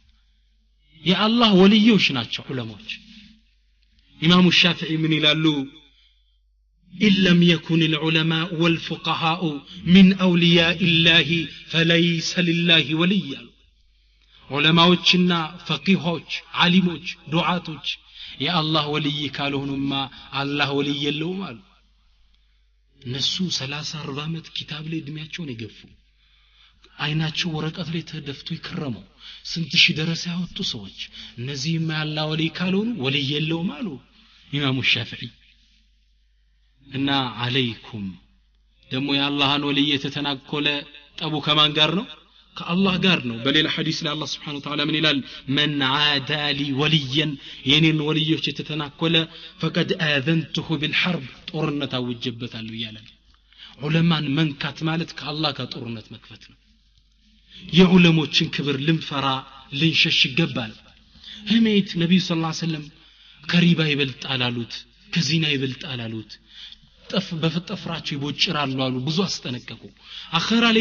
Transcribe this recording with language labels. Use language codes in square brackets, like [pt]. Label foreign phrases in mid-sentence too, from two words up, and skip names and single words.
[am] የአላህ ወልዮች ናቸው ዑለሞች ኢማሙ ሻፊዒ ምን ይላሉ [ar] إن لم يكن العلماء والفقهاء من أولياء الله فليس لله ولي علماءنا فقيهوች [am] ዓሊሞች ዱዓቶች የአላህ ወልይ ካልሆኑማ አላህ ወልይ የለውም አሉ እነሱ 30 40 ዓመት ኪታብ ላይ እድሜያቸውን ይገፉ አይናቸው ወረቀት ላይ ተደፍቶ ይከረሙ ስንት ሺህ ደረሳ ያወጡ ሰዎች እነዚህማ አላህ ወልይ ካልሆኑ ወልይ የለውም አሉ ኢማሙ ሻፊዒ እና አለይኩም ደሞ የአላህን ወልይ የተተናኮለ ጠቡ ከማን ጋር ነው ከአላህ ጋር ነው በሌላ ሐዲስ ላይ አላህ [ar] سبحانه وتعالى [am] ምን ይላል [ar] من عادى لي وليا [am] የኔን ወልዮች የተተናኮለ [ar] فقد آذنته بالحرب [am] ጦርነት አውጀበታለሁ ይላል ዑለማን መንካት ማለት ከአላህ ጋር ጦርነት መክፈት ነው የዑለሞችን ክብር ልንፈራ ልንሸሽ ይገባል ህሜት ነብዩ [ar] صلى الله عليه وسلم [am] ከሪባ ይበልጣል አሉት ከዚና ይበልጣል አሉት በፍጥፍራቸው ይቦጭራሉ አሉ ብዙ አስጠነቀቁ አኺራ ላይ